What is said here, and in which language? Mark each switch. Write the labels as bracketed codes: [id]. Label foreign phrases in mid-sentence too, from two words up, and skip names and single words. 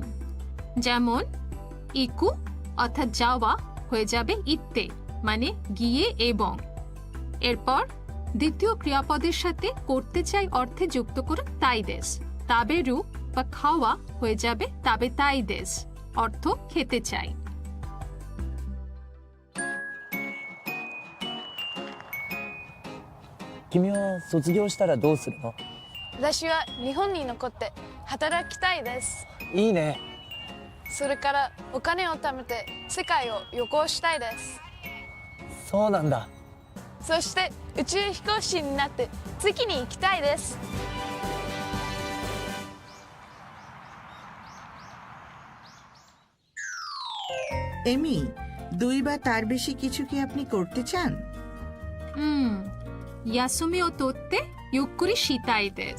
[bn] যেমন ইকু অর্থাৎ যাওয়া হয়ে যাবে ইত্তে মানে গিয়ে এবং। এরপর দ্বিতীয় ক্রিয়াপদের সাথে করতে চাই অর্থে যুক্ত করে [ja] たいです. [bn] তাবেরু বা খাওয়া হয়ে যাবে [ja] 食べたいです [bn] অর্থ খেতে চাই। [ja] 君は卒業したらどうするの？私は日本に残って働きたいです。いいね。それからお金を貯めて世界を旅行したいです。そうなんだ。そして宇宙飛行士になって月に行きたいです。 [bn] এমি, 2 বা তার বেশি কিছু কি আপনি করতে চান? [ja] 休みを取ってゆっくりしたいです.